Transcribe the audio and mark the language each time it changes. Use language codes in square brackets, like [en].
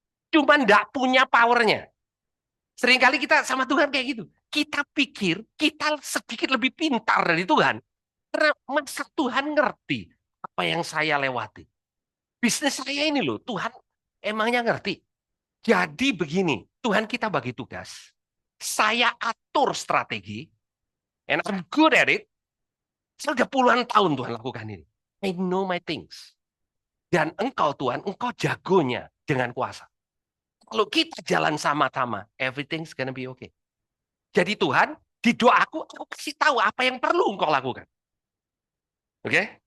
[id] Cuma nggak punya powernya. Seringkali kita sama Tuhan kayak gitu. Kita pikir kita sedikit lebih pintar dari Tuhan. Karena masa Tuhan ngerti apa yang saya lewati. Bisnis saya ini loh, Tuhan emangnya ngerti. Jadi begini, Tuhan kita bagi tugas. Saya atur strategi, [en] and I'm good at it. [id] Sudah puluhan tahun Tuhan lakukan ini. [en] I know my things. [id] Dan engkau Tuhan, engkau jagonya dengan kuasa. Kalau kita jalan sama-sama, [en] everything's gonna be okay. [id] Jadi Tuhan, di doaku, aku kasih tahu apa yang perlu engkau lakukan. Oke? Okay?